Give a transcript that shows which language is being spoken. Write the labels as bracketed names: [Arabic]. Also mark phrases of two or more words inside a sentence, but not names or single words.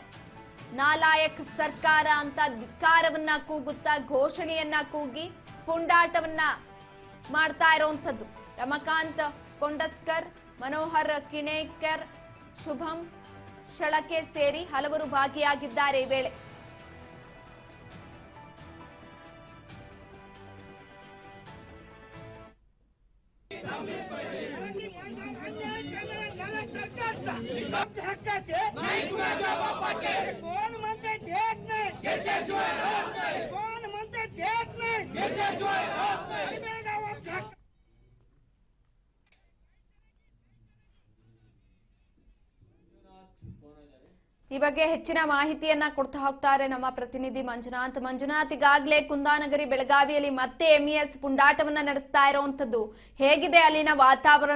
[Kannada] ನಾಲಾಯಕ್ ಸರ್ಕಾರ ಅಂತ ಧಿಕ್ಕಾರವನ್ನ ಕೂಗುತ್ತಾ ಘೋಷಣೆಯನ್ನ ಕೂಗಿ ಪುಂಡಾಟವನ್ನ ಮಾಡ್ತಾ ಇರುವಂತದ್ದು। ರಮಕಾಂತ್ ಕೊಂಡಸ್ಕರ್, ಮನೋಹರ್ ಕಿಣೇಕರ್, ಶುಭಂ ಶಳಕೆ ಸೇರಿ ಹಲವರು ಭಾಗಿಯಾಗಿದ್ದಾರೆ ಈ ವೇಳೆ। [Marathi] कोण म्हणते देत नाही, घेतल्याशिवाय राहत नाही। कोण म्हणते देत नाही, घेतल्याशिवाय राहत नाही। बेळगावात हक्क [Kannada] ಈ ಬಗ್ಗೆ ಹೆಚ್ಚಿನ ಮಾಹಿತಿಯನ್ನ ಕೊಡ್ತಾ ಹೋಗ್ತಾರೆ ನಮ್ಮ ಪ್ರತಿನಿಧಿ ಮಂಜುನಾಥ್, ಈಗಾಗಲೇ ಕುಂದಾನಗರಿ ಬೆಳಗಾವಿಯಲ್ಲಿ ಮತ್ತೆ ಎಂಇಎಸ್ ಪುಂಡಾಟವನ್ನ ನಡೆಸ್ತಾ ಇರುವಂತದ್ದು, ಹೇಗಿದೆ ಅಲ್ಲಿನ ವಾತಾವರಣ?